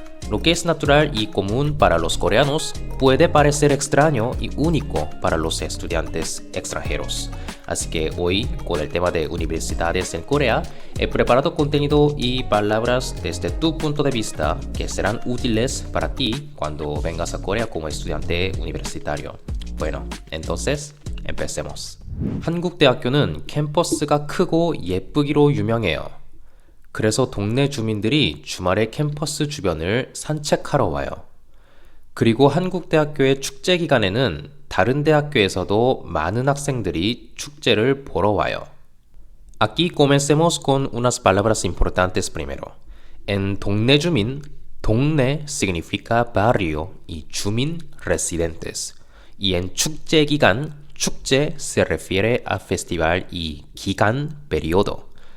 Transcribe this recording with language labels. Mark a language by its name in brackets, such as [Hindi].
[Spanish] Lo que es natural y común para los coreanos puede parecer extraño y único para los estudiantes extranjeros. Así que hoy, con el tema de universidades en Corea, he preparado contenido y palabras desde tu punto de vista que serán útiles para ti cuando vengas a Corea como estudiante universitario. Bueno, entonces, empecemos. [Korean] 한국대학교는 캠퍼스가 크고 예쁘기로 유명해요. 그래서 동네 주민들이 주말에 캠퍼스 주변을 산책하러 와요. 그리고 한국대학교의 축제 기간에는 다른 대학교에서도 많은 학생들이 축제를 보러 와요. [Spanish] Aquí comencemos con unas palabras importantes primero. En 동네 주민, 동네 significa barrio y 주민 residentes. Y en 축제 기간, 축제 se refiere a festival y 기간 periodo.